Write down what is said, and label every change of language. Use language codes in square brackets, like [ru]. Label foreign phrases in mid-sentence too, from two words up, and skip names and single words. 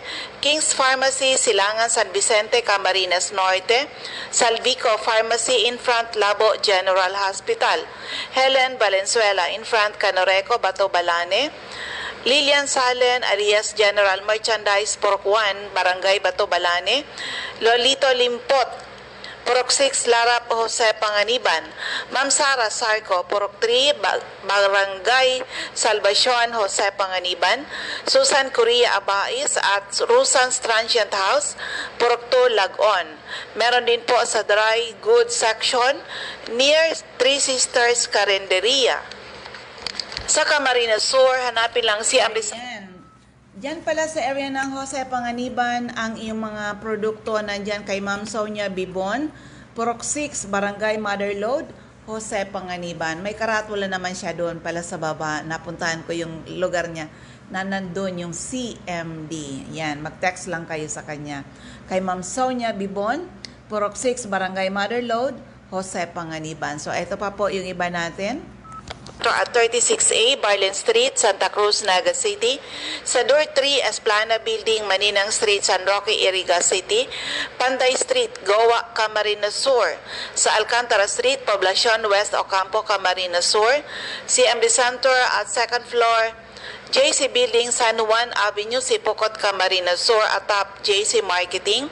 [tl] King's Pharmacy, Silangan, San Vicente, Camarines Norte, Salvico Pharmacy, in front Labo General Hospital, Helen Valenzuela, in front Canoreco, Bato Balane, Lilian Salen, Arias General Merchandise, Purok 1, Barangay Bato Balane, Lolito Limpot, Purok 6, Lara Jose Panganiban. Ma'am Sara Sarco, Purok 3, Barangay Salvacion, Jose Panganiban. Susan Correa Abais at Rusan's Transient House, Purok 2, Lagon. Meron din po sa dry goods section near Three Sisters Carinderia. Sa Camarines Sur, hanapin lang si Ambis. Diyan pala sa area ng Jose Panganiban ang iyong mga produkto nandyan kay Ma'am Sonia Bibon, Purok 6, Barangay Motherlode, Jose Panganiban. May karatula naman siya doon pala sa baba. Napuntahan ko yung lugar niya na nandun yung CMD. Yan, mag-text lang kayo sa kanya. Kay Ma'am Sonia Bibon, Purok 6, Barangay Motherlode, Jose Panganiban. So, ito pa po yung iba natin. At 36A, Barlin Street, Santa Cruz, Naga City. Sa Door 3, Esplana Building, Maninang Street, San Roque, Iriga City. Panday Street, Goa, Camarines Sur. Sa Alcantara Street, Poblacion West, Ocampo, Camarines Sur. CMD Center [en] at second floor, [tl] JC Building, San Juan Avenue, Sipocot, Camarines Sur, atop JC Marketing.